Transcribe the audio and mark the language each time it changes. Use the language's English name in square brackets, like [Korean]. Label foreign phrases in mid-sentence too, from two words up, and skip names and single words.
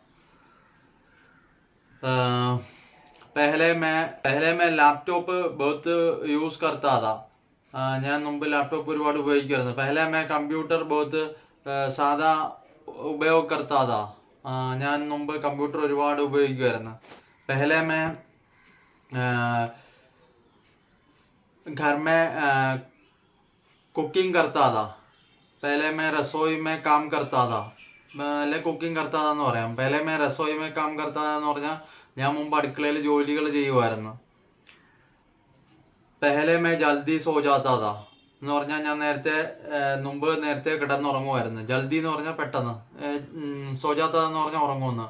[Hindi] पहले मैं लैपटॉप बहुत यूज़ करता था [Malayalam] ഞാൻ മുമ്പ് ലാപ്ടോപ്പ് ഒരുപാട് ഉപയോഗിക്കുമായിരുന്നു. [Hindi] पहले मैं कंप्यूटर बहुत सादा उपयोग करता था [Malayalam] ഞാൻ മുമ്പ് കമ്പ്യൂട്ടർ ഒരുപാട് ഉപയോഗിക്കുമായിരുന്നു. [Hindi] पहले मैं घर में कुकिंग करता था. पहले मैं रसोई में काम करता था. [Malayalam] അല്ലെ [Hindi] कुकिंग करता था [Malayalam] എന്ന് പറയാം. [Hindi] पहले मैं रसोई में काम करता था [Malayalam] എന്ന് പറഞ്ഞാൽ ഞാൻ മുമ്പ് അടുക്കളയിൽ ജോലികൾ ചെയ്യുമായിരുന്നു. [Hindi] पहले मैं जल्दी सो जाता था [Malayalam] എന്ന് പറഞ്ഞാൽ ഞാൻ മുമ്പ് നേരത്തെ കിടന്നുറങ്ങുമായിരുന്നു. ജൽദി എന്ന് പറഞ്ഞാൽ പെട്ടെന്ന്, [Hindi] सो जाता था [Malayalam] എന്ന് പറഞ്ഞാൽ ഉറങ്ങുമെന്ന്.